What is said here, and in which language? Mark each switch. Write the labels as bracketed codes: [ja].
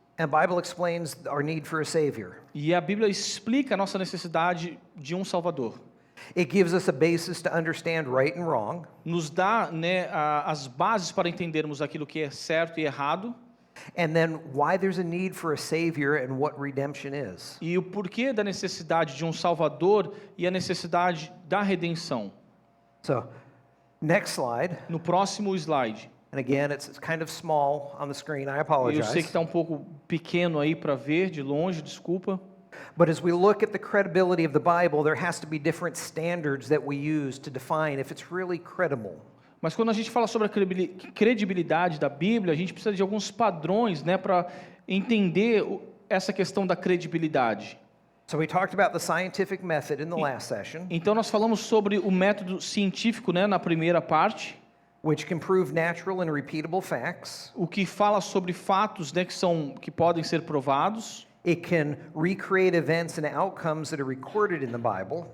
[en] and the Bible explains our need for a Savior. [pt] e a Bíblia explica a nossa necessidade de um Salvador. [en] It gives us a basis to understand right and wrong, [pt] Nos dá as bases para entendermos aquilo que é certo e errado, [en] and then why there's a need for a Savior and what redemption is. [pt] e o porquê da necessidade de um Salvador e a necessidade da redenção. [en] So, next slide. [pt] No próximo slide. [en] And again, it's kind of small on the screen. I [pt] Eu sei que [en] apologize. [pt] está um pouco pequeno aí para ver de longe, desculpa. [en] But as we look at the credibility of the Bible, there has to be different standards that we use to define if it's really credible. [pt] Mas quando a gente fala sobre a credibilidade da Bíblia, a gente precisa de alguns padrões, para entender essa questão da credibilidade. [en] So we talked about the scientific method in the last session, [pt] Então nós falamos sobre o método científico, na primeira parte, [en] which can prove natural and repeatable facts. [pt] o que fala sobre fatos, que podem ser provados [en] It can recreate events and outcomes that are recorded in the Bible.